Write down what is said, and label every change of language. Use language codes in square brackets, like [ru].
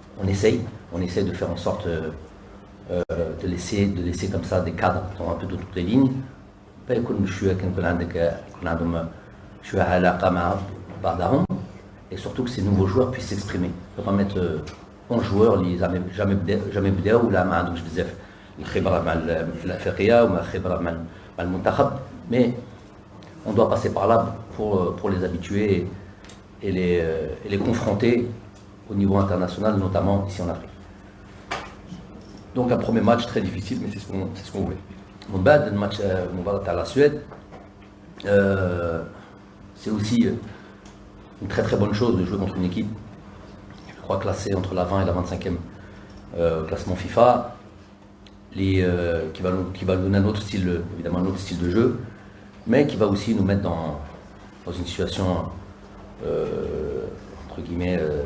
[fr] On essaie de faire en sorte de laisser comme ça des cadres dans un peu de toutes les lignes. [ar] يكون شوية يكون عندهم شوية علاقة مع بعضهم [fr] et surtout que ces nouveaux joueurs puissent s'exprimer. On peut pas mettre 11 joueurs [ar] اللي [fr] jamais [ar] بداو ولا ما عندهمش بزاف الخبرة مع الأفريقية ومع الخبرة مع المنتخب. [fr] Mais on doit passer par là pour les habituer et les confronter au niveau international, notamment ici en Afrique. Donc un premier match très difficile, mais c'est ce qu'on voulait. Mon bad, le match à la Suède, c'est aussi une très très bonne chose de jouer contre une équipe, je crois classée entre la 20 et la 25e classement FIFA, qui va nous donner un autre style, évidemment un autre style de jeu, mais qui va aussi nous mettre dans une situation entre guillemets